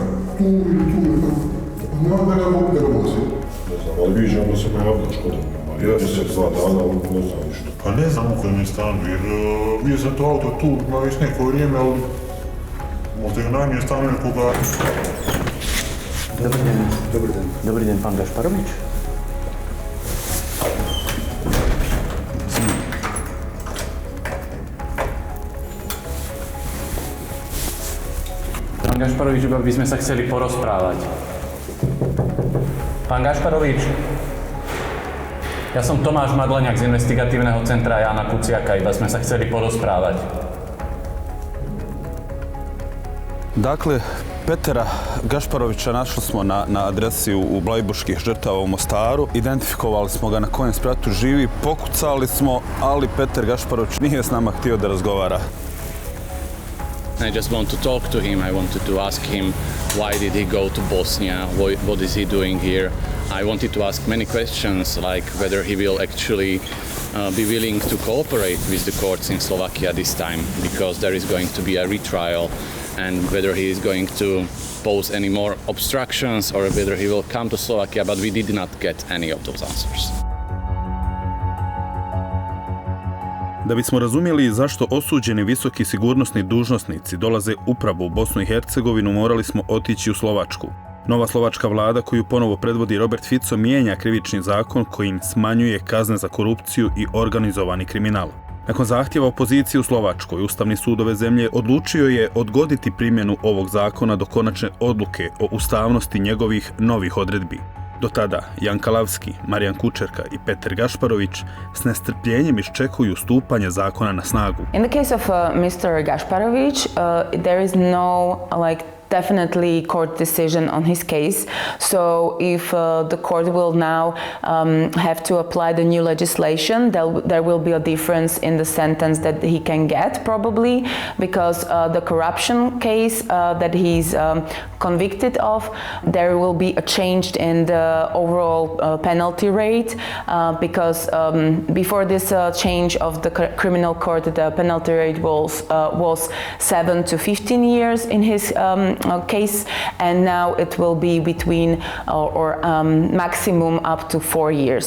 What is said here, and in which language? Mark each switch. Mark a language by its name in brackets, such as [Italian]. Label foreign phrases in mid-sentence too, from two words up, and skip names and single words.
[Bosnian] Tu ili tu, znam da ga mogu da ga vozim. Ne znam, ali viđam da se pojavlja Škoda. Mjesec, 2 dana, ne znam ništa. Pa ne znam u kojem je stanu, jer bio sam to auto tu na već neko vrijeme, ali možda ga najmije stanu nekoga. Dobar dan, pan Gašparovič. [Slovak] Pán Gašparovič, iba by sme sa chceli porozprávať. Pán Gašparovič, ja som Tomáš Madleniak z investigatívneho centra Jana Kuciaka, iba sme sa chceli porozprávať. [Bosnian] Dakle, Petera Gašparovića našli smo na adresi u Blajburških žrtava u Mostaru. Identifikovali smo ga na kojem spratu živi, pokucali smo, ali Peter Gašparović nije s nama htio da razgovara. [English] I just want to talk to him. I wanted to ask him why did he go to Bosnia, what is he doing here. I wanted to ask many questions like whether he will actually be willing to cooperate with the courts in Slovakia this time because there is going to be a retrial and whether he is going to pose any more obstructions or whether he will come to Slovakia, but we did not get any of those answers. [Bosnian] Da bismo razumjeli zašto osuđeni visoki sigurnosni dužnosnici dolaze upravo u Bosnu i Hercegovinu, morali smo otići u Slovačku. Nova slovačka vlada koju ponovo predvodi Robert Fico mijenja krivični zakon kojim smanjuje kazne za korupciju i organizovani kriminal. Nakon zahtjeva opozicije u Slovačkoj, Ustavni sud ove zemlje odlučio je odgoditi primjenu ovog zakona do konačne odluke o ustavnosti njegovih novih odredbi. Do tada Jan Kalavsky, Marian Kučerka i Peter Gašparovič s nestrpljenjem iščekuju stupanje zakona na snagu. [English] In the case of Mr. Gašparovič, there is no definitely court decision on his case. So if the court will now have to apply the new legislation, there will be a difference in the sentence that he can get, probably, because the corruption case that he's convicted of, there will be a change in the overall penalty rate, because before this change of the criminal court, the penalty rate was 7 to 15 years in his case, and now it will be between or maximum up to 4 years.